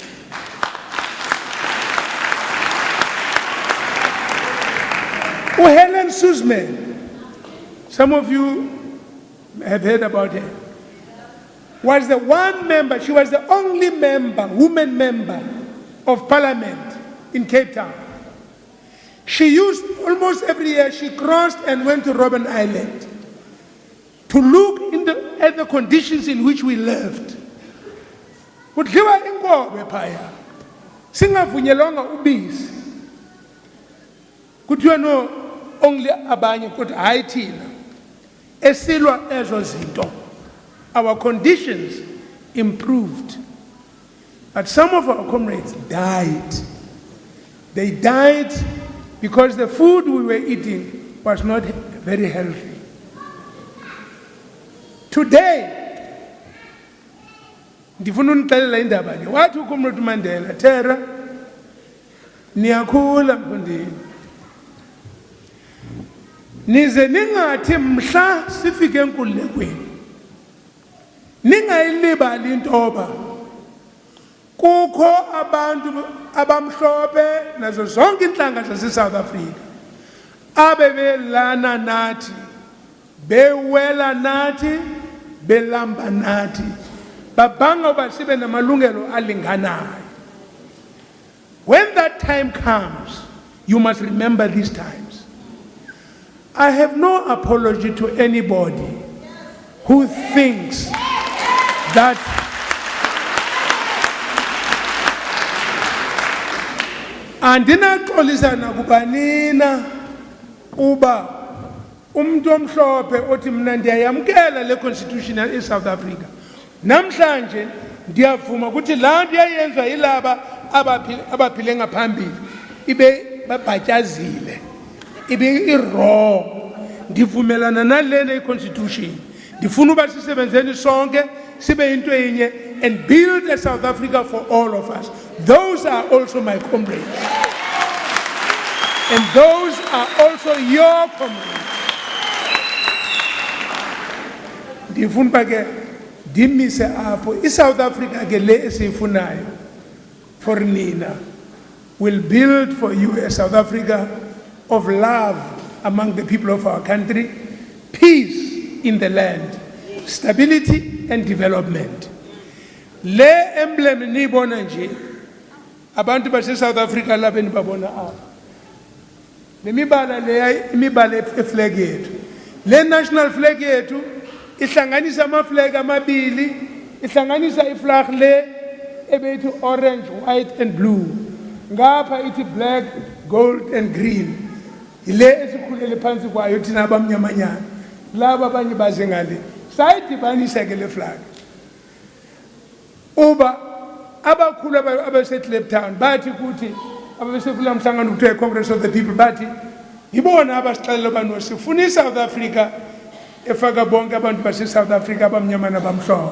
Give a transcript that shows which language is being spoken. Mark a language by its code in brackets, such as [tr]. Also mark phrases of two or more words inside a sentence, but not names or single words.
[en] Helen Suzman, some of you have heard about her, was the one member, she was the only member, woman member of parliament in Cape Town. She used, almost every year, she crossed and went to Robben Island to look at the conditions in which we lived. [xh] Kudliwa inkobe phaya. Singavunyelwanga ubisi. Kuthiwa no only abanye kodwa hayi thina. esilwa ezo zinto, [en] our conditions improved. But some of our comrades died. They died because the food we were eating was not very healthy. Today, [xh] ndifuna unixelela indaba le. Wathi uComrade Mandela, Terra, niyakhula mfundini. Nize ningathi mhla sifike enkululekweni. Ningayilibali intoba kukho abantu abamhlophe nazo zonke inhlanga zase-South Africa abebelana nathi, bewela nathi, belamba nathi, babhanga uba sibe namalungelo alinganayo. [en] When that time comes, you must remember these times. I have no apology to anybody who thinks that [xh] andinaxolisa nakubanina uba umuntu omhlophe othi mina ndiyayamkela le constitution e-South Africa. Namhlanje ndiyavuma ukuthi laa nto yayenziwa yilaba abaphile ngaphambili ibe babhatyazile, ibe i-wrong. Ndivumelana nalena i-constitution. Ndifuna uba sisebenzeni sonke sibe into yinye [en] and build a South Africa for all of us. Those are also my comrades. And those are also your comrades. [xh] Ndifuna uba ke ndimise apho i-South Africa ke le esiyifunayo [en] for nina will build for you a South Africa of love among the people of our country, peace in the land, stability and development. [xh] Le emblem niyibona nje abantu base-South Africa lapha nibabona apha. Le mibala le imibala eflag yethu. Le national flag yethu ihlanganisa amaflag amabili, ihlanganisa iflag le ebethi [en] orange, white and blue. [xh] Ngapha ithi [en] black, gold and green. [xh] Ile esikhulele phansi kwayo thina abamnyamanyana. Laba abanye baze ngale. Sayidibanisa ke le flag. Uba abakhulu abaseClip Town bathi kuthi ababesekula mhlangano kuthiwa Congress of the People bathi yibona abasixelela bano sifuna iSouth Africa efaka bonke abantu base-South Africa abamnyama nabamhlophe.